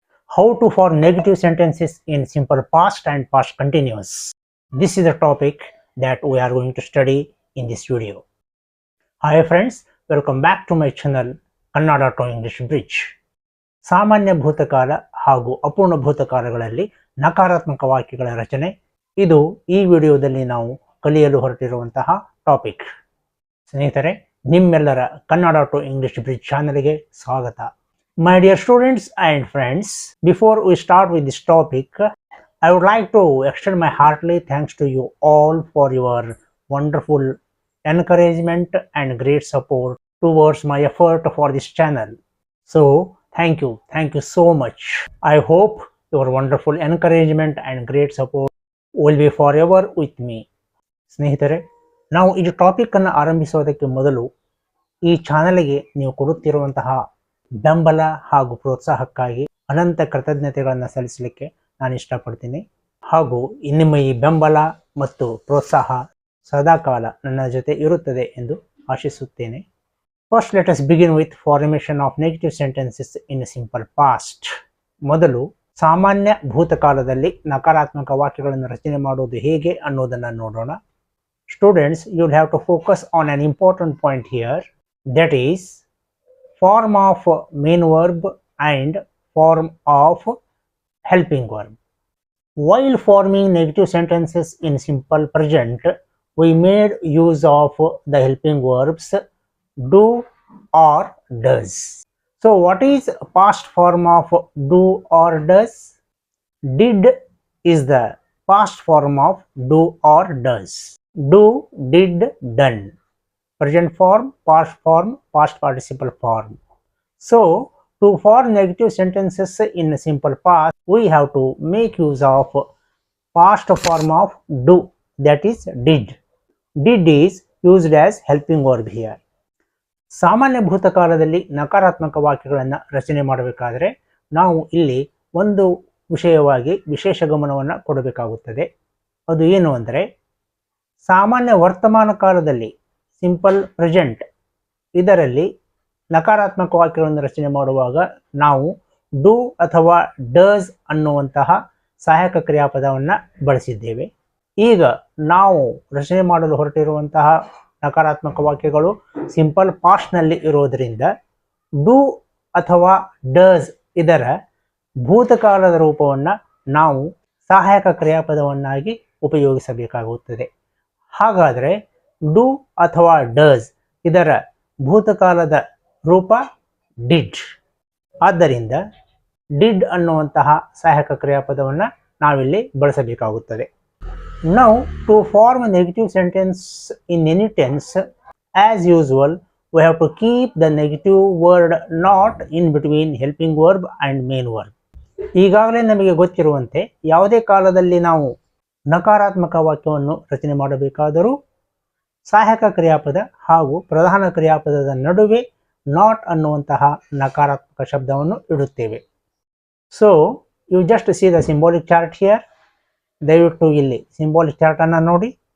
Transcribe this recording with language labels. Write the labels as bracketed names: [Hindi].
[English] how to form negative sentences in simple past and past continuous. This is the topic that we are going to study in this video. Hi friends, welcome back to my channel Kannada to English Bridge. [Kannada] ಸಾಮಾನ್ಯ ಭೂತಕಾಲ ಹಾಗೂ ಅಪೂರ್ಣ ಭೂತಕಾಲಗಳಲ್ಲಿ ನಕಾರಾತ್ಮಕ ವಾಕ್ಯಗಳ ರಚನೆ ಇದು ಈ ವಿಡಿಯೋದಲ್ಲಿ ನಾವು ಕಲಿಯಲು ಹೊರಟಿರುವಂತಹ ಟಾಪಿಕ್. ಸ್ನೇಹಿತರೆ, ನಿಮ್ಮೆಲ್ಲರ ಕನ್ನಡ ಟು ಇಂಗ್ಲಿಷ್ ಬ್ರಿಡ್ಜ್ ಚಾನೆಲ್ಗೆ ಸ್ವಾಗತ. [English] My dear students and friends, before we start with this topic, I would like to extend my heartily thanks to you all for your wonderful encouragement and great support towards my effort for this channel. So, thank you so much. I hope your wonderful encouragement and great support will be forever with me. [Kannada] ಸ್ನೇಹಿತರೆ, ನಾವು ಈ topic ಅನ್ನು ಆರಂಭಿಸೋದಕ್ಕೆ ಮೊದಲು ಈ ಚಾನೆಲ್ಗೆ ನೀವು ಕೊಡುತ್ತಿರುವಂತಹ ಬೆಂಬಲ ಹಾಗೂ ಪ್ರೋತ್ಸಾಹಕ್ಕಾಗಿ ಅನಂತ ಕೃತಜ್ಞತೆಗಳನ್ನು ಸಲ್ಲಿಸಲಿಕ್ಕೆ ನಾನು ಇಷ್ಟಪಡ್ತೀನಿ. ಹಾಗೂ ನಿಮ್ಮ ಈ ಬೆಂಬಲ ಮತ್ತು ಪ್ರೋತ್ಸಾಹ ಸದಾಕಾಲ ನನ್ನ ಜೊತೆ ಇರುತ್ತದೆ ಎಂದು ಆಶಿಸುತ್ತೇನೆ. [English] First let us begin with formation of negative sentences in simple past. [Kannada] ಮೊದಲು ಸಾಮಾನ್ಯ ಭೂತಕಾಲದಲ್ಲಿ ನಕಾರಾತ್ಮಕ ವಾಕ್ಯಗಳನ್ನು ರಚನೆ ಮಾಡುವುದು ಹೇಗೆ ಅನ್ನೋದನ್ನು ನೋಡೋಣ. [English] Students, you'll have to focus on an important point here, that is form of main verb and form of helping verb. While forming negative sentences in simple present, we made use of the helping verbs do or does. So what is past form of do or does? Did is the past form of do or does. Do, did, done. Present form, past participle form. So, to form negative sentences in simple past, we have to make use of past form of do, that is did. Did is used as helping verb here. [Kannada] ಸಾಮಾನ್ಯ ಭೂತಕಾಲದಲ್ಲಿ ನಕಾರಾತ್ಮಕ ವಾಕ್ಯಗಳನ್ನು ರಚನೆ ಮಾಡಬೇಕಾದರೆ ನಾವು ಇಲ್ಲಿ ಒಂದು ವಿಷಯವಾಗಿ ವಿಶೇಷ ಗಮನವನ್ನು ಕೊಡಬೇಕಾಗುತ್ತದೆ. ಅದು ಏನು ಅಂದರೆ, ಸಾಮಾನ್ಯ ವರ್ತಮಾನ ಕಾಲದಲ್ಲಿ ಸಿಂಪಲ್ ಪ್ರೆಸೆಂಟ್ ಇದರಲ್ಲಿ ನಕಾರಾತ್ಮಕ ವಾಕ್ಯಗಳನ್ನು ರಚನೆ ಮಾಡುವಾಗ ನಾವು ಡೂ ಅಥವಾ ಡಸ್ ಅನ್ನುವಂತಹ ಸಹಾಯಕ ಕ್ರಿಯಾಪದವನ್ನು ಬಳಸಿದ್ದೇವೆ. ಈಗ ನಾವು ರಚನೆ ಮಾಡಲು ಹೊರಟಿರುವಂತಹ ನಕಾರಾತ್ಮಕ ವಾಕ್ಯಗಳು ಸಿಂಪಲ್ ಪಾಸ್ಟ್ನಲ್ಲಿ ಇರೋದರಿಂದ ಡೂ ಅಥವಾ ಡಸ್ ಇದರ ಭೂತಕಾಲದ ರೂಪವನ್ನು ನಾವು ಸಹಾಯಕ ಕ್ರಿಯಾಪದವನ್ನಾಗಿ ಉಪಯೋಗಿಸಬೇಕಾಗುತ್ತದೆ. ಹಾಗಾದರೆ ಡೂ ಅಥವಾ ಡಸ್ ಇದರ ಭೂತಕಾಲದ ರೂಪ ಡಿಡ್. ಆದ್ದರಿಂದ ಡಿಡ್ ಅನ್ನುವಂತಹ ಸಹಾಯಕ ಕ್ರಿಯಾಪದವನ್ನು ನಾವಿಲ್ಲಿ ಬಳಸಬೇಕಾಗುತ್ತದೆ. [English] Now to form a negative sentence in any tense, as usual, we have to keep the negative word not in between helping verb and main verb. [Kannada] ಈಗಾಗಲೇ ನಮಗೆ ಗೊತ್ತಿರುವಂತೆ ಯಾವುದೇ ಕಾಲದಲ್ಲಿ ನಾವು ನಕಾರಾತ್ಮಕ ವಾಕ್ಯವನ್ನು ರಚನೆ ಮಾಡಬೇಕಾದರೂ ಸಹಾಯಕ ಕ್ರಿಯಾಪದ ಹಾಗೂ ಪ್ರಧಾನ ಕ್ರಿಯಾಪದದ ನಡುವೆ ನಾಟ್ ಅನ್ನುವಂತಹ ನಕಾರಾತ್ಮಕ ಶಬ್ದವನ್ನು ಇಡುತ್ತೇವೆ. [English] So you just see the symbolic chart here. [Kannada] ದಯವಿಟ್ಟು ಇಲ್ಲಿ ಸಿಂಬಾಲಿಕ್ ಚಾರ್ಟ್ ಅನ್ನು ನೋಡಿ.